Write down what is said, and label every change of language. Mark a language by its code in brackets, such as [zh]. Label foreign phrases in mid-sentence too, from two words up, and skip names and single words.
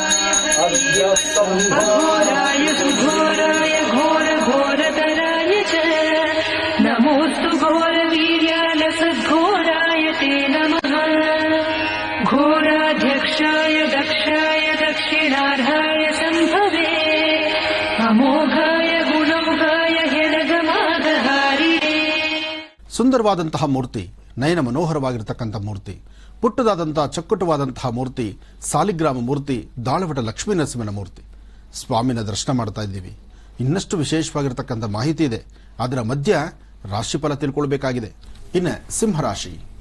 [sa] अघोराय सुघोराय घोरघोरतराय च नमोऽस्तु घोरवीर्याय सद्घोराय ते नमः घोराध्यक्षाय दक्षाय दक्षिणार्हाय सम्भवे अमोघाय गुणमुखाय हिरगमागहारिणे [kn] ಸುಂದರವಾದಂತಹ ಮೂರ್ತಿ, ನಯನ ಮನೋಹರವಾಗಿರತಕ್ಕಂಥ ಮೂರ್ತಿ, ಪುಟ್ಟದಾದಂತಹ ಚಕ್ಕಟವಾದಂತಹ ಮೂರ್ತಿ, ಸಾಲಿಗ್ರಾಮ ಮೂರ್ತಿ, ದಾಳವಟ ಲಕ್ಷ್ಮೀ ನರಸಿಂಹನ ಮೂರ್ತಿ. ಸ್ವಾಮಿನ ದರ್ಶನ ಮಾಡ್ತಾ ಇದ್ದೀವಿ. ಇನ್ನಷ್ಟು ವಿಶೇಷವಾಗಿರತಕ್ಕಂಥ ಮಾಹಿತಿ ಇದೆ. ಅದರ ಮಧ್ಯ ರಾಶಿಫಲ ತಿಳ್ಕೊಳ್ಬೇಕಾಗಿದೆ. ಇನ್ನು ಸಿಂಹರಾಶಿ.